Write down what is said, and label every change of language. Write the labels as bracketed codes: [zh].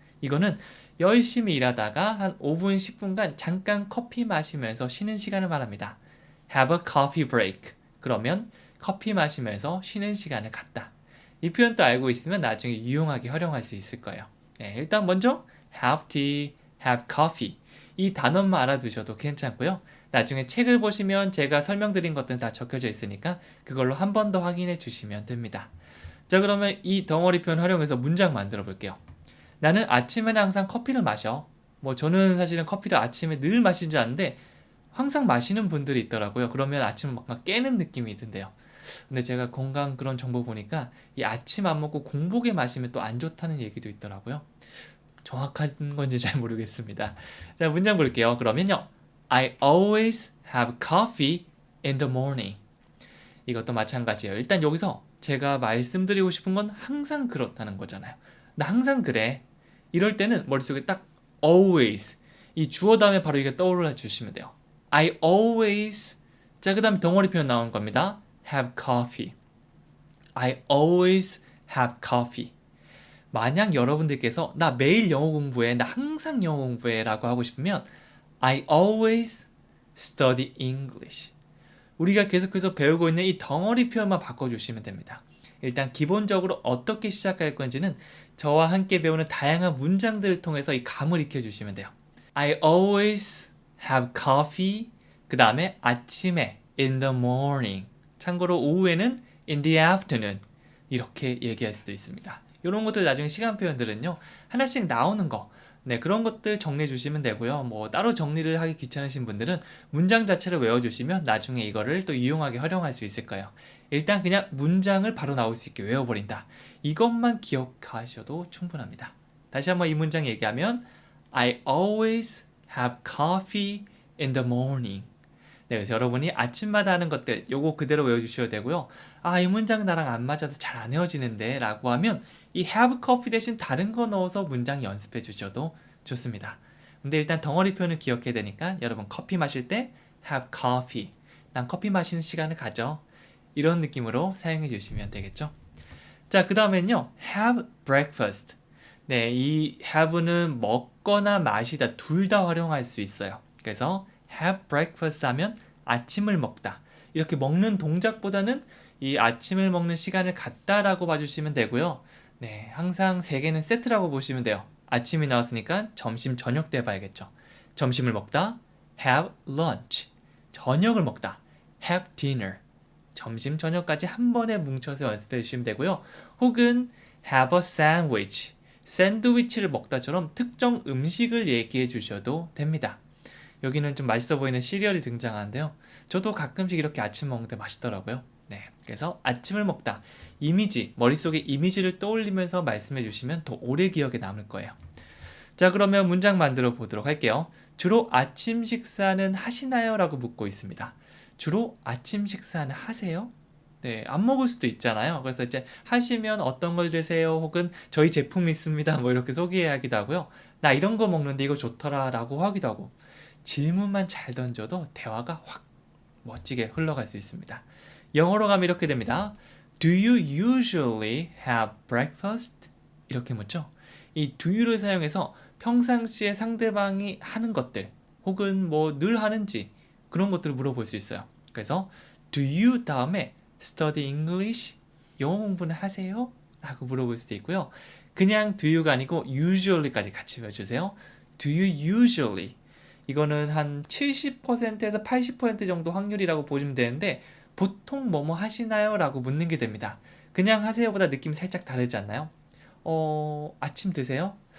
[ko] 이거는 열심히 일하다가 한 5분, 10분간 잠깐 커피 마시면서 쉬는 시간을 말합니다. [en] have a coffee break. [ko] 그러면 커피 마시면서 쉬는 시간을 갖다. 이 표현도 알고 있으면 나중에 유용하게 활용할 수 있을 거예요. 일단 먼저 [en] have tea, have coffee. [ko] 이 단어만 알아두셔도 괜찮고요. 나중에 책을 보시면 제가 설명드린 것들은 다 적혀져 있으니까 그걸로 한 번 더 확인해 주시면 됩니다. 자, 그러면 이 덩어리 표현 활용해서 문장 만들어 볼게요. 나는 아침에는 항상 커피를 마셔. 뭐 저는 사실은 커피를 아침에 늘 마시는 줄 아는데 항상 마시는 분들이 있더라고요. 그러면 아침을 막 깨는 느낌이 든대요. 근데 제가 건강 그런 정보 보니까 이 아침 안 먹고 공복에 마시면 또 안 좋다는 얘기도 있더라고요. 정확한 건지 잘 모르겠습니다. 자, 문장 볼게요. 그러면요. [en] I always have coffee in the morning. [ko] 이것도 마찬가지예요. 일단 여기서 제가 말씀드리고 싶은 건 항상 그렇다는 거잖아요. 나 항상 그래. 이럴 때는 머릿속에 딱 always. 이 주어 다음에 바로 이게 떠올라 주시면 돼요. [en] I always, [ko] 자, 그 다음에 덩어리 표현 나온 겁니다. [en] have coffee. I always have coffee. [ko] 만약 여러분들께서 나 매일 영어 공부해, 나 항상 영어 공부해 라고 하고 싶으면 [en] I always study English. [ko] 우리가 계속해서 배우고 있는 이 덩어리 표현만 바꿔주시면 됩니다. 일단 기본적으로 어떻게 시작할 건지는 저와 함께 배우는 다양한 문장들을 통해서 이 감을 익혀주시면 돼요. [en] I always have coffee. [ko] 그 다음에 아침에 [en] in the morning. [ko] 참고로 오후에는 [en] in the afternoon. [ko] 이렇게 얘기할 수도 있습니다. 이런 것들 나중에 시간 표현들은요, 하나씩 나오는 거, 네, 그런 것들 정리해 주시면 되고요. 뭐 따로 정리를 하기 귀찮으신 분들은 문장 자체를 외워주시면 나중에 이거를 또 유용하게 활용할 수 있을 거예요. 일단 그냥 문장을 바로 나올 수 있게 외워버린다. 이것만 기억하셔도 충분합니다. 다시 한번 이 문장 얘기하면 [en] I always have coffee in the morning. [ko] 네, 그래서 여러분이 아침마다 하는 것들 요거 그대로 외워주셔도 되고요. 아, 이 문장 나랑 안 맞아서 잘 안 외워지는데 라고 하면 이 [en] have coffee [ko] 대신 다른 거 넣어서 문장 연습해 주셔도 좋습니다. 근데 일단 덩어리 표현을 기억해야 되니까 여러분 커피 마실 때 [en] have coffee. [ko] 난 커피 마시는 시간을 가져. 이런 느낌으로 사용해 주시면 되겠죠. 자, 그 다음엔요. [en] have breakfast. [ko] 네, 이 have는 먹거나 마시다 둘 다 활용할 수 있어요. 그래서 [en] have breakfast [ko] 하면 아침을 먹다. 이렇게 먹는 동작보다는 이 아침을 먹는 시간을 갖다라고 봐주시면 되고요. 네, 항상 세 개는 세트라고 보시면 돼요. 아침이 나왔으니까 점심, 저녁 때 봐야겠죠. 점심을 먹다, [en] have lunch. [ko] 저녁을 먹다, [en] have dinner. [ko] 점심, 저녁까지 한 번에 뭉쳐서 연습해 주시면 되고요. 혹은 [en] have a sandwich. [ko] 샌드위치를 먹다처럼 특정 음식을 얘기해 주셔도 됩니다. 여기는 좀 맛있어 보이는 시리얼이 등장하는데요. 저도 가끔씩 이렇게 아침 먹는데 맛있더라고요. 네, 그래서 아침을 먹다. 이미지, 머릿속에 이미지를 떠올리면서 말씀해 주시면 더 오래 기억에 남을 거예요. 자, 그러면 문장 만들어 보도록 할게요. 주로 아침 식사는 하시나요? 라고 묻고 있습니다. 주로 아침 식사는 하세요? 네, 안 먹을 수도 있잖아요. 그래서 이제 하시면 어떤 걸 드세요? 혹은 저희 제품이 있습니다. 뭐 이렇게 소개하기도 하고요. 나 이런 거 먹는데 이거 좋더라 라고 하기도 하고. 질문만 잘 던져도 대화가 확 멋지게 흘러갈 수 있습니다. 영어로 가면 이렇게 됩니다. [en] Do you usually have breakfast? [ko] 이렇게 묻죠. 이 [en] do you [ko] 를 사용해서 평상시에 상대방이 하는 것들 혹은 뭐 늘 하는지 그런 것들을 물어볼 수 있어요. 그래서 [en] do you [ko] 다음에 [en] study English? [ko] 영어 공부는 하세요? 라고 물어볼 수도 있고요. 그냥 [en] do you [ko] 가 아니고 usually까지 같이 외워주세요. [en] Do you usually? [ko] 이거는 한 70%에서 80% 정도 확률이라고 보시면 되는데 보통 뭐뭐 하시나요? 라고 묻는 게 됩니다. 그냥 하세요보다 느낌이 살짝 다르지 않나요? 아침 드세요?